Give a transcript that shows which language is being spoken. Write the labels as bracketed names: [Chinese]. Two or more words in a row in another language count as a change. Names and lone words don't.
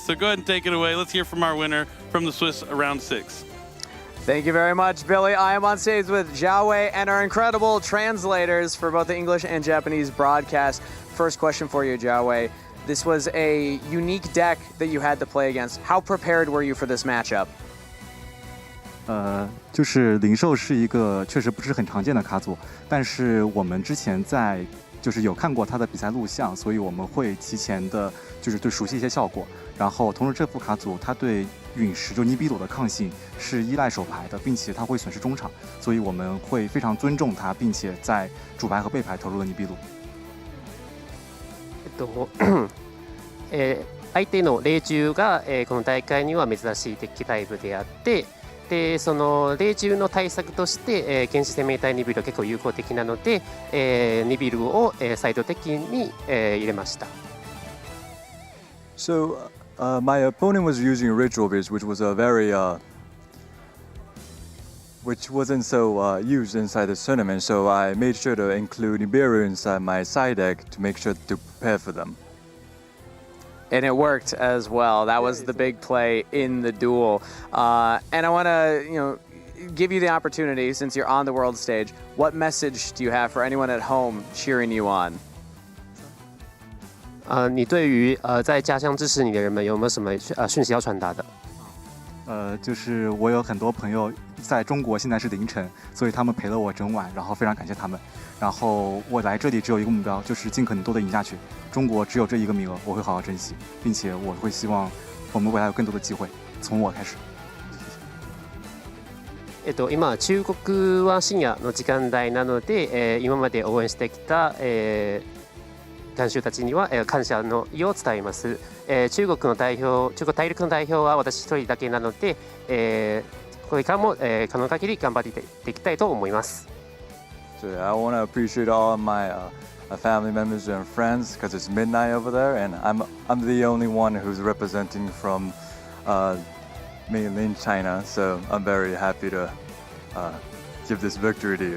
[English] So go ahead and take it away. Let's hear from our winner from the Swiss round 6. Thank you very much, Billy. I am on stage with Jiawei and our incredible translators for both the English and Japanese broadcast. First question for you, Jiawei. This was a unique deck that you had to play against. How prepared were you for this matchup? [Chinese] 就是灵兽是一个确实不是很常见的卡组，但是我们之前就是有看过他的比赛录像，所以我们会提前的就是对熟悉一些效果。然后同时这副卡组它对陨石就尼比鲁的抗性是依赖手牌的，并且它会损失中场，所以我们会非常尊重它，并且在主牌和背牌投入了尼比鲁。 [Japanese] 相手の霊獣が、この大会には珍しいデッキタイプであって。でその霊獣の対策として、原始生命体ニビルは結構有効的なので、ニビルを、サイド的に、入れました。 [English] So, my opponent was using Ritual Beast, which was a very, which wasn't so used inside the tournament. So I made sure to include Nibiru inside my side deck to make sure to prepare for them. And it worked as well. That was the big play in the duel. And I want to, give you the opportunity, since you're on the world stage, what message do you have for anyone at home cheering you on? [Chinese] 你对于在家乡支持你的人们有没有什么讯息要传达的？就是我有很多朋友在中国，现在是凌晨，所以他们陪了我整晚，然后非常感谢他们。然后我来这里只有一个目标，就是尽可能多的赢下去。中国只有这一个名额，我会好好珍惜，并且我会希望我们未来有更多的机会，从我开始。 [Japanese] 今中国は深夜の時間帯なので、今まで応援してきた、観衆たちには、感謝の意を伝えます。中国大陸の代表は私一人だけなので、これからも、可能限り頑張っていきたいと思います。 [English] So I want to appreciate all of my family members and friends because it's midnight over there, and I'm the only one who's representing from mainland China. So I'm very happy to give this victory to you.